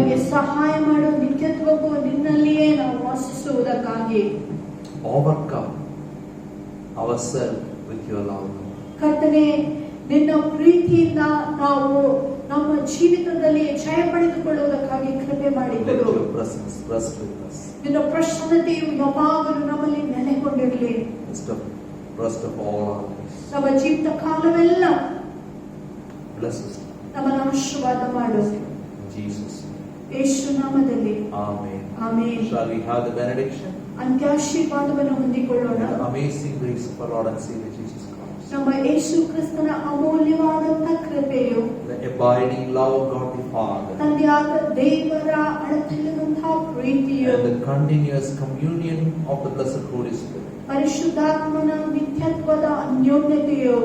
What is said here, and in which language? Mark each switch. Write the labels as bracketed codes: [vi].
[kn] ಸಹಾಯ ಮಾಡು, ನಿತ್ಯತ್ವಕ್ಕೂ ನಿನ್ನಲ್ಲಿಯೇ ನಾವು ವಾಸಿಸುವುದಕ್ಕಾಗಿ. [en] Overcome ourselves with your love. [kn] ಕರ್ತನೇ, ನಿನ್ನ ಪ್ರೀತಿಯಿಂದ ನಾವು ನಮ್ಮ ಜೀವಿತದಲ್ಲಿ ಜಯ ಪಡೆದುಕೊಳ್ಳುವುದಕ್ಕಾಗಿ ಕೃಪೆ [en] Let [kn] ಮಾಡಿಕೊಡು. [en] your presence rest with us. [kn] ನಿನ್ನ ಪ್ರಸನ್ನತೆಯು ಯಾವಾಗಲೂ ನಮ್ಮಲ್ಲಿ ನೆಲೆಗೊಂಡಿರಲಿ. [en] Rest of all our lives. [kn] ನಮ್ಮ ಜೀವಿತ ಕಾಲವೆಲ್ಲ [en] Bless us. [kn] ನಮ್ಮನ್ನು ಆಶೀರ್ವಾದ ಮಾಡು. [en] In Jesus' name. [kn] ಯೇಸು ನಾಮದಲ್ಲಿ [en] Amen. [kn] Amen. [en] Shall we have the benediction? [kn] ಅಂತ್ಯಾಶೀರ್ವಾದವನ್ನು ಹೊಂದಿಕೊಳ್ಳೋಣ. [en] The amazing grace of our Lord and Savior Jesus Christ. [kn] ನಮ್ಮ ಯೇಸು ಕ್ರಿಸ್ತನ ಅಮೂಲ್ಯವಾದಂತಹ ಕೃಪೆಯು, [en] The abiding love of God the Father. [kn] ತಂದೆಯಾದ ದೇವರ ಅಳತೆಯಿಲ್ಲದಂತಹ ಪ್ರೀತಿಯು, [en] And the continuous communion of the blessed Holy Spirit [kn] ಪರಿಶುದ್ಧಾತ್ಮನ ನಿತ್ಯತ್ವದ ಅನ್ಯೋನ್ಯತೆಯು